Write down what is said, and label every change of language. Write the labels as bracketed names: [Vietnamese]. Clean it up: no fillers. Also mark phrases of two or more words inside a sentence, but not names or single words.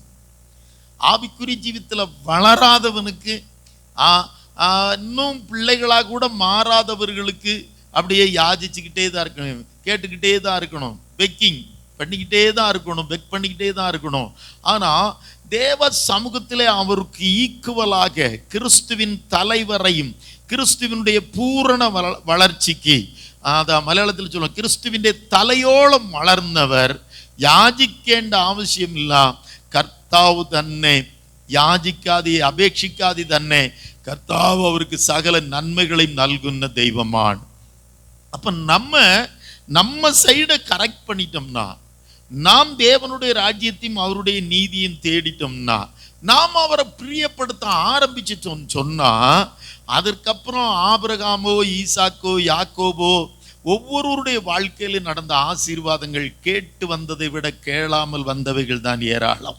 [Tamil] ஆவிக்குரிய ஜீவியத்தில் வளராதவனுக்கு இன்னும் பிள்ளைகளாக கூட மாறாதவர்களுக்கு அப்படியே யாசிச்சுக்கிட்டே தான் இருக்கணும், கேட்டுக்கிட்டே தான் இருக்கணும், பெக்கிங் பண்ணிக்கிட்டே தான் இருக்கணும், பெக் பண்ணிக்கிட்டே தான் இருக்கணும். ஆனால் தேவ சமூகத்திலே அவருக்கு ஈக்குவலாக கிறிஸ்துவின் தலைவரையும் கிறிஸ்துவனுடைய பூரண வளர்ச்சிக்கு, அதான் மலையாளத்தில் சொல்லுவோம், கிறிஸ்துவின் தலையோളം வளர்ந்தவர் [Malayalam] யாசிക്കേണ്ട ആവശ്യമില്ല. കർത്താവ് തന്നെ യാചിക്കാതെ അപേക്ഷിക്കാതെ തന്നെ കർത്താവ് അവർക്ക് സകല നന്മകളെയും നൽകുന്ന ദൈവമാണ്. [Tamil] அப்ப நம்ம சைடை கரெக்ட் பண்ணிட்டோம்னா, நாம் தேவனுடைய ராஜ்யத்தையும் அவருடைய நீதியும் தேடிட்டோம்னா, நாம் அவரை பிரியப்படுத்த ஆரம்பிச்சிட்டோம் சொன்னா, அதற்கப்புறம் ஆபிரகாமோ ஈசாக்கோ யாக்கோபோ ஒவ்வொருவருடைய வாழ்க்கையில நடந்த ஆசீர்வாதங்கள் கேட்டு வந்ததை விட கேளாமல் வந்தவைகள் தான் ஏராளம்.